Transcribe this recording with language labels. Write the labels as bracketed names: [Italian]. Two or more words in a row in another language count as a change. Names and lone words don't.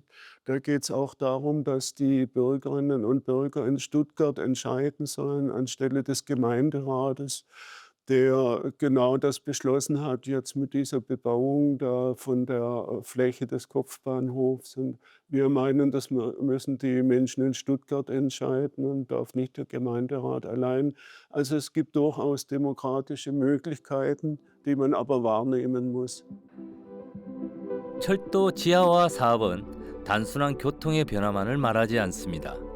[German] Da geht es auch darum, dass die Bürgerinnen und Bürger in Stuttgart entscheiden sollen anstelle des Gemeinderates, der genau das beschlossen hat, jetzt mit dieser Bebauung da von der Fläche des Kopfbahnhofs. Und wir meinen, das müssen die Menschen in Stuttgart entscheiden und darf nicht der Gemeinderat allein. Also es gibt durchaus demokratische Möglichkeiten, die man aber wahrnehmen muss. [Korean] 철도 지하화 사업은 단순한 교통의 변화만을 말하지 않습니다.